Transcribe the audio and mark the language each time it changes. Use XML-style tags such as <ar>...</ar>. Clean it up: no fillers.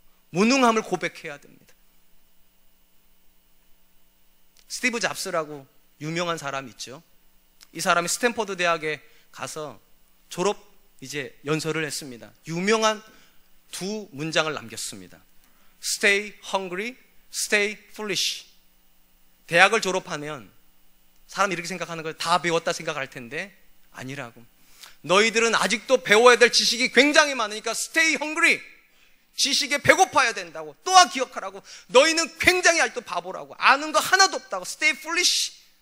<ko>무능함을 고백해야 됩니다. 스티브 잡스라고 유명한 사람이 있죠. 이 사람이 스탠퍼드 대학에 가서 졸업 이제 연설을 했습니다. 유명한 두 문장을 남겼습니다.</ko> <en>Stay hungry, stay foolish.</en> <ko>대학을 졸업하면 사람이 이렇게 생각하는 걸 다 배웠다 생각할 텐데 아니라고. 너희들은 아직도 배워야 될 지식이 굉장히 많으니까</ko> <en>stay hungry.</en> <ko>지식에 배고파야 된다고. 또한 기억하라고. 너희는 굉장히 아직도 바보라고. 아는 거 하나도 없다고.</ko> <en>Stay foolish.</en>